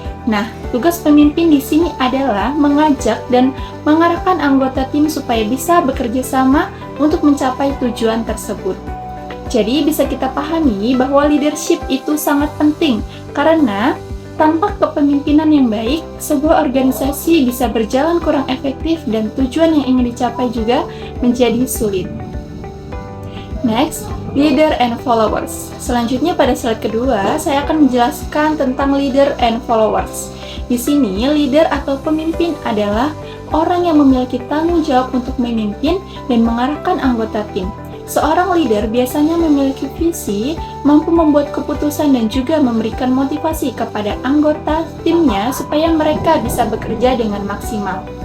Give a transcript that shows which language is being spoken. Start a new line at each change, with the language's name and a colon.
Indonesian: Nah, tugas pemimpin di sini adalah mengajak dan mengarahkan anggota tim supaya bisa bekerja sama untuk mencapai tujuan tersebut. Jadi, bisa kita pahami bahwa leadership itu sangat penting karena tanpa kepemimpinan yang baik, sebuah organisasi bisa berjalan kurang efektif dan tujuan yang ingin dicapai juga menjadi sulit.
English: Next, leader and followers.
Indonesian: Selanjutnya pada slide kedua, saya akan menjelaskan tentang leader and followers. Di sini, leader atau pemimpin adalah orang yang memiliki tanggung jawab untuk memimpin dan mengarahkan anggota tim. Seorang leader biasanya memiliki visi, mampu membuat keputusan dan juga memberikan motivasi kepada anggota timnya supaya mereka bisa bekerja dengan maksimal.